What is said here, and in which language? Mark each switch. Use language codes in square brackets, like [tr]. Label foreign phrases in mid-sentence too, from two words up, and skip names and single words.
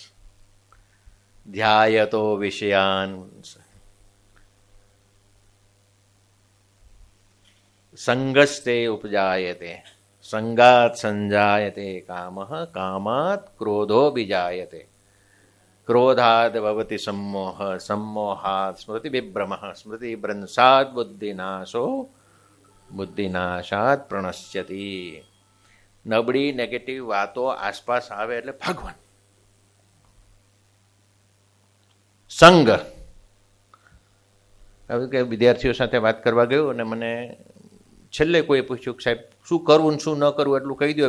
[sa] ધ્યાયતો વિષયાન સંગસ્તે ઉપજાયતે સંગાત સંજાયતે કામઃ કામાત ક્રોધો વિજાયતે ક્રોધાદ ભવતિ सम्मोह सम्मोहात् स्मृति विभ्रमः स्मृति भ्रंशात् बुद्धिनाशो बुद्धिनाशात् प्रणश्यति. [gu] નબળી નેગેટિવ વાતો આસપાસ આવે એટલે ભાગવાન. સંગ, હવે કે વિદ્યાર્થીઓ સાથે વાત કરવા ગયો અને મને છેલ્લે કોઈ પૂછ્યું કે સાહેબ શું કરવું ને શું ન કરવું એટલું કહી દો.